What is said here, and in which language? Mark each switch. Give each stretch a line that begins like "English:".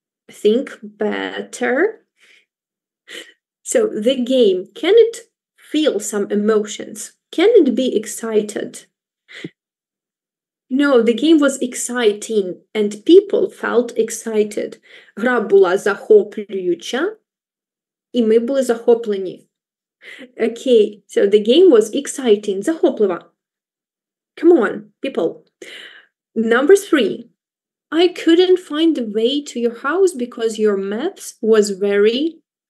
English: think better. So the game, can it feel some emotions? Can it be excited? No, the game was exciting and people felt excited.
Ukrainian: Гра була захоплююча, і ми були захоплені.
English: Okay, so the game was exciting, захоплива. Come on, people. Number 3. I couldn't find the way to your house because your maps was very...